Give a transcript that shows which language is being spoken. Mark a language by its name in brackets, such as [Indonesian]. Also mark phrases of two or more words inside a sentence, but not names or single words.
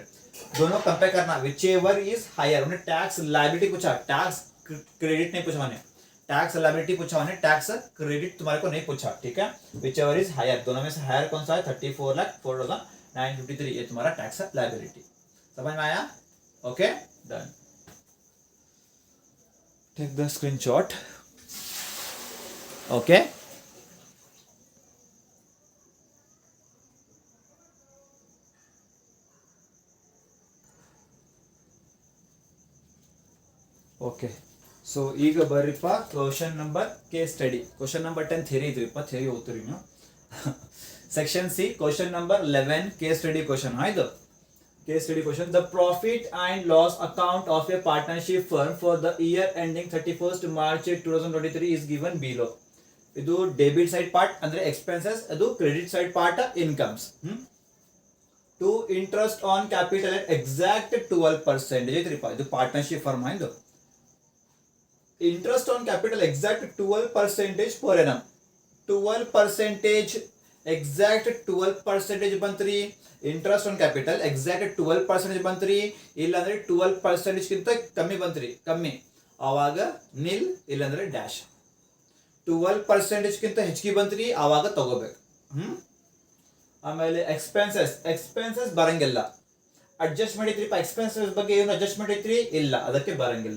[Hindi] दोनों कंपेयर करना, [English] which ever is higher, [Hindi] उन्हें [English] tax liability [Hindi] पूछा, [English] tax credit [Hindi] नहीं पूछा, उन्हें [English] tax liability [Hindi] पूछा, उन्हें [English] tax credit [Hindi] तुम्हारे को नहीं पूछा। ठीक है, [English] which ever is higher, [Hindi] दोनों में से हायर कौन सा है 34,04,953, ये तुम्हारा [English] tax liability. [Hindi] समझ में आया, [English] okay done. take the screenshot, okay [Kannada] ಓಕೆ ಸೊ ಈಗ ಬರ್ರಿಪ್ಪ [English] question number case study, question number 10 theory [Kannada] ಇದ್ರಿಪ್ಪ, ಥಿಯರಿ ಓದ್ತೀರಿ ನೀವು [English] section C question number 11 case study question [Kannada] ಆಯ್ತು। [English] case study question, the profit and loss account of a partnership firm for the year ending 31st March 2023 is given below. [Kannada] ಇದು [English] debit side part [Kannada] ಅಂದ್ರೆ ಎಕ್ಸ್ಪೆನ್ಸಸ್, ಅದು [English] credit side part incomes. to interest on capital at exact 12% [Kannada] ಐತ್ರಿಪ್ಪ, ಇದು [English] partnership firm [Kannada] ಆಯ್ತು। [English] interest on capital exact 12% per annum, 12% एग्जैक्ट 12% ಬಂತ್ರಿ। interest on capital exact 12% [Kannada] ಬಂತ್ರಿ, ಇಲ್ಲಾಂದ್ರೆ 12% ಗಿಂತ ಕಮ್ಮಿ ಬಂತ್ರಿ, ಕಮ್ಮಿ ಆವಾಗ ನಿಲ್, ಇಲ್ಲಾಂದ್ರೆ ಡ್ಯಾಶ್। 12% ಗಿಂತ ಹೆಚ್ಚಿಗೆ ಬಂತ್ರಿ ಆವಾಗ ತಗೋಬೇಕು। ಆಮೇಲೆ ಎಕ್ಸ್ಪೆನ್ಸಸ್ ಬರಂಗಿಲ್ಲ, ಅಡ್ಜಸ್ಟ್ಮೆಂಟ್ ಐತ್ರಿಪ್ಪ, ಎಕ್ಸ್ಪೆನ್ಸಸ್ ಬಗ್ಗೆ ಏನು ಅಡ್ಜಸ್ಟ್ಮೆಂಟ್ ಐತ್ರಿ ಇಲ್ಲ, ಅದಕ್ಕೆ ಬರಂಗಿಲ್ಲ।